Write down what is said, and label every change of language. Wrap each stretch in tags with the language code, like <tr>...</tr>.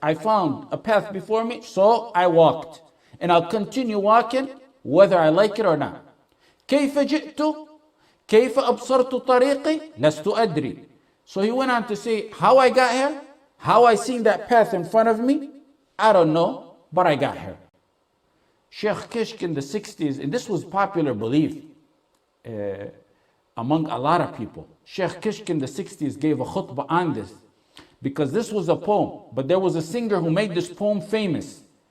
<en>I found a path before me, so I walked. And I'll continue walking whether I like it or not.</en> <ar>كيف جئت كيف أبصرت طريقي لست أدري.</ar> <en>So he went on to say, how I got here, how I seen that path in front of me, I don't know, but I got here. Sheikh Kishk in the 60s, and this was popular belief among a lot of people. Sheikh Kishk in the 60s gave a khutbah on this because this was a poem, but there was a singer who made this poem famous.</en>